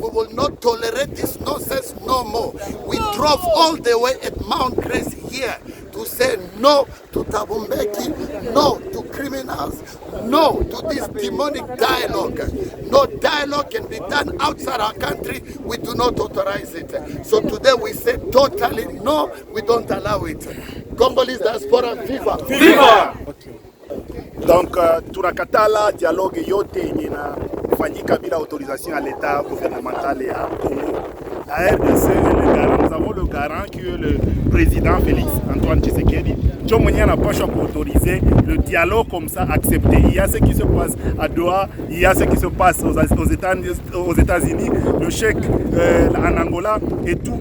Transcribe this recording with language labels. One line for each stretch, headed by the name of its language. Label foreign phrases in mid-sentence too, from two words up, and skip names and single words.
English: We will not tolerate this nonsense no more. We drove all the way at Mount Grace here to say no to Thabo Mbeki, no to criminals, no to this demonic dialogue. No dialogue can be done outside our country. We do not authorize it. So today we say totally no, we don't allow it. Congolese diaspora, viva! Viva!
Swahili: Donc tunakatala dialogue yote yenye inafanyika bila autorisation
French: à l'état gouvernemental et à Congo. La RDC est le garant, nous avons le garant qui est le président Félix Antoine Tshisekedi. Joe Mounia n'a pas choisi pour autoriser le dialogue comme ça, accepté. Il y a ce qui se passe à Doha, il y a ce qui se passe aux États-Unis, le chèque en Angola et tout.